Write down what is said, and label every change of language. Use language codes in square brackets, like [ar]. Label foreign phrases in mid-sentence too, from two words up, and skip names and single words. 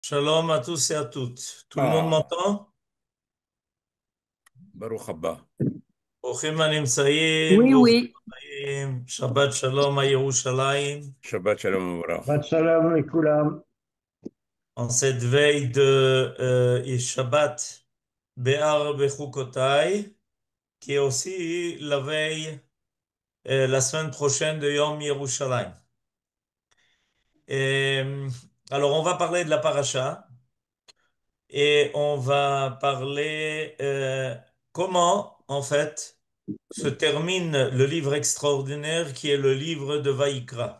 [fr] Shalom à tous et à toutes. Tout le monde Ah, m'entend? [he] ברוך הבא. ברוכים הנמצאים, [fr] Oui, [he] ברוכים [fr] oui. [he] הבאים. שבת שלום מירושלים. שבת שלום Shabbat ומבורך. שלום לכולם. [fr] En cette veille de Shabbat Be'ar Bechukotai, qui est aussi la veille, la semaine prochaine de Yom Yerushalayim. Et, alors, on va parler de la paracha et on va parler comment, en fait, se termine le livre extraordinaire qui est le livre de Vaïkra.